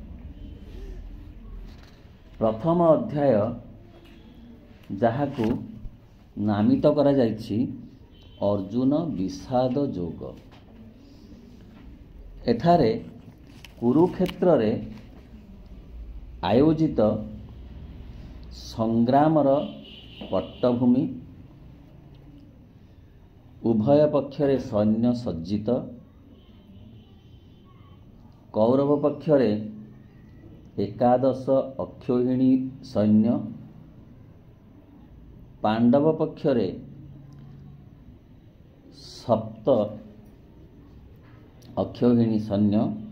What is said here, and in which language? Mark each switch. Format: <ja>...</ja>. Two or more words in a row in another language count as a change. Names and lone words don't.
<or>ପ୍ରଥମ ଅଧ୍ୟାୟ ଯାହାକୁ ନାମିତ କରା ଯାଇଛି ଅର୍ଜୁନ ବିଷାଦ ଯୋଗ। ଏଠାରେ କୁରୁକ୍ଷେତ୍ର ରେ ଆୟୋଜିତ ସଂଗ୍ରାମର ପୃଷ୍ଠଭୂମି, ଉଭୟ ପକ୍ଷରେ ସୈନ୍ୟ ସଜ୍ଜିତ, କୌରବ ପକ୍ଷରେ 11 ଅକ୍ଷୌହିଣୀ ସୈନ୍ୟ, ପାଣ୍ଡବ ପକ୍ଷରେ 7 ଅକ୍ଷୌହିଣୀ ସୈନ୍ୟ।</or>